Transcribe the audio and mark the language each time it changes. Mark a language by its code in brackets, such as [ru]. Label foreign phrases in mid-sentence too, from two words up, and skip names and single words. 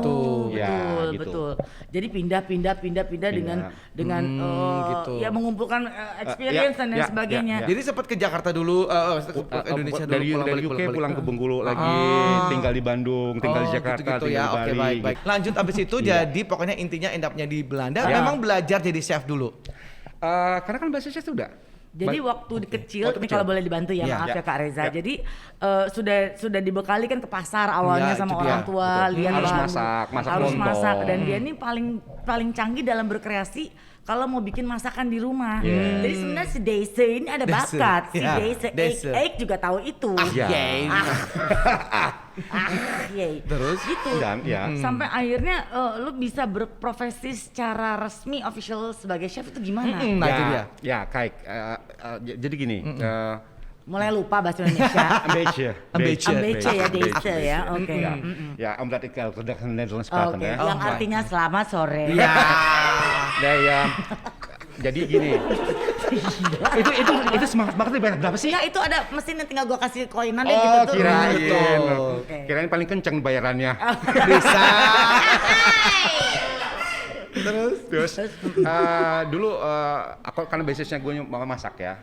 [id] Betul. Jadi pindah dengan gitu. ya mengumpulkan experience dan lain ya, sebagainya. ya. Jadi sempat ke Jakarta dulu, Indonesia dulu, dari UK pulang ke Bengkulu lagi, tinggal di Bandung, tinggal di Jakarta, gitu tinggal ya. di Oke, Bali. baik. Lanjut abis itu jadi pokoknya intinya [en] end up- [id] nya di Belanda. Ya. Memang belajar jadi chef dulu. Karena kan bahasa chef sudah. Jadi waktu kecil, Waktu ini kecil. kalau boleh dibantu ya, Iya. maaf ya Kak Reza. Ya. Jadi sudah dibekali kan ke pasar awalnya Iya, sama itu orang dia. tua, Betul. lihat Harus bahan, masak harus lontong. masak, dan dia ini paling canggih dalam berkreasi kalau mau bikin masakan di rumah. Yeah. Jadi sebenarnya si Daisy ini ada Daisy, bakat, si ya, Daisy Daisy. Eik juga tahu itu. Ya. Yay. Yay. Terus? Gitu. Dan ya. Sampai akhirnya lu bisa berprofesi secara resmi official sebagai chef itu gimana? Nah, itu dia. Ya, kijk. Jadi gini. Mulai lupa bahasa Indonesia. [nl] Een beetje. [id] Ambece ya, Daisy ya. Oke. [nl] Ja, omdat ik elke dag Nederlands praten [id] Oke, ya. yang artinya selamat sore. Ya. Nah, ya. Jadi gini. itu semangatnya banyak berapa sih? Ya itu ada mesin yang tinggal gua kasih koinan deh Oh, gitu tuh. kirain. Betul. Oke. Kirain paling kenceng bayarannya. Bisa. Terus dulu aku karena basisnya gue mau masak ya.